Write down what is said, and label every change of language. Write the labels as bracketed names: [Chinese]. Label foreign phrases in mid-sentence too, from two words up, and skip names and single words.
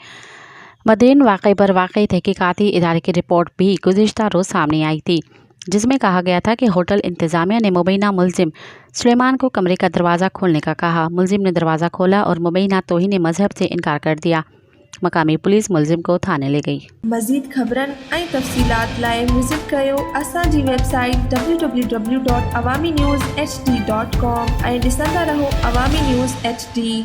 [Urdu] مدین واقعے پر واقعی تحقیقاتی ادارے کی رپورٹ بھی گزشتہ روز سامنے آئی تھی، جس میں کہا گیا تھا کہ ہوٹل انتظامیہ نے مبینہ ملزم سلیمان کو کمرے کا دروازہ کھولنے کا کہا۔ ملزم نے دروازہ کھولا اور مبینہ توہین مذہب سے انکار کر دیا۔ مقامی پولیس ملزم کو تھانے لے گئی۔ [Sindhi] مزید خبرن ऐं तफ़सीलात लाइ विज़िट कयो असांजी वेबसाइट www.awamiNewsHD.com ऐं ॾिसंदा रहो अवामी न्यूज़ HD।